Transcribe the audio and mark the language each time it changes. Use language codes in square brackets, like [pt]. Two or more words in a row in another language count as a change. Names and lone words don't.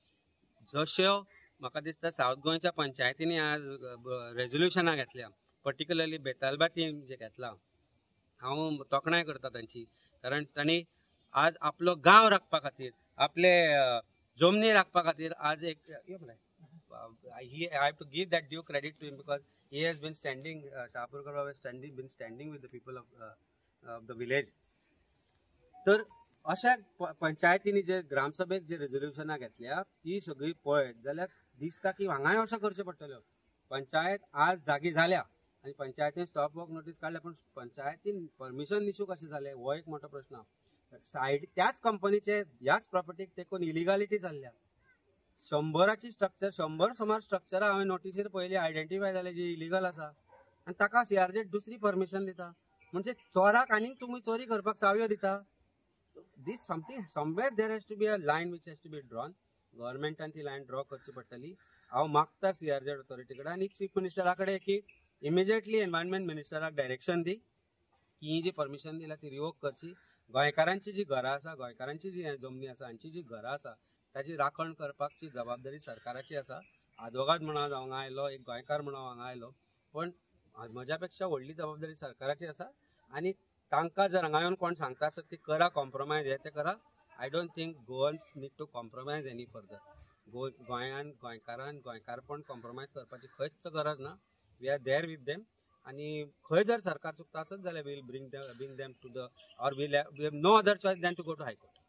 [kok] जश्यो म्हाका दिसता सावथ गोंयच्या पंचायतींनी आज रेझोल्युशनां घेतल्या, पर्टिक्युलरली बेतालबातीन जे घेतला, हांव तोखणाय करता तांची, कारण तांणी आज आपलो गांव राखपा खातीर, आपले जमनी राखपा खातीर आज एक [en] I have to give that due credit to him because he has been standing, Shahpurkar Rao has been standing with the people of the village. [kok] तर अशा पंचायतींनी जे ग्रामसभेक जे रेझोल्युशनां घेतल्या ती सगळी पळयत जाल्यार दिसता की हांगाय अशें करचें पडटलें. पंचायत आज जागी जाल्या आनी पंचायतीन [en] stop work notice [kok] काडल्या, पूण पंचायतीन परमिशन दिवंक कशें जालें हो एक मोठो प्रश्न. सायड त्याच कंपनीचे ह्याच प्रॉपर्टीक तेकून इलिगॅलिटी जाल्ल्या. 100ची स्ट्रक्चर, 100 सुमार स्ट्रक्चरां हांवें नोटीसीर पयली आयडेंटिफाय जाले जी इलिगल आसा, आनी ताका CRZ दुसरी परमिशन दिता. म्हणजे चोराक आनीक तुमी चोरी करपाक चावयो दिता. [en] This something somewhere there has to be a line which has to be drawn. [kok] गव्हर्मेंटान ती [en] line draw [kok] करची पडटली. हांव मागता CRZ ऑथॉरिटी कडेन आनी चीफ मिनिस्टरा कडेन की [en] immediately environment [kok] मिनिस्टराक डायरेक्शन दी की ही जी परमिशन दिला ती रिवोक करची. गोंयकारांची जी घरां आसा, गोंयकारांची जी जमनी आसा, हांची जी घरां आसा ताची राखण करपाची जबाबदारी सरकाराची आसा. आदवोगाद म्हणून हांगा आयलो, एक गोंयकार म्हणून हांगा आयलो, पण म्हज्या पेक्षा व्हडली जबाबदारी सरकाराची आसा. आनी तांकां जर हांगा येवन कोण सांगता आसत की करा कॉम्प्रोमायज, हे ते करा. [en] I don't think Goans need to compromise any further. [kok] गोंयान गोंयकारपण कॉम्प्रोमायज करपाची खंयच गरज ना. [en] We are there with them. [kok] आनी खंय जर सरकार चुकता आसत जाल्यार [en] we'll bring them to the, or we'll have no other choice than to go to High Court.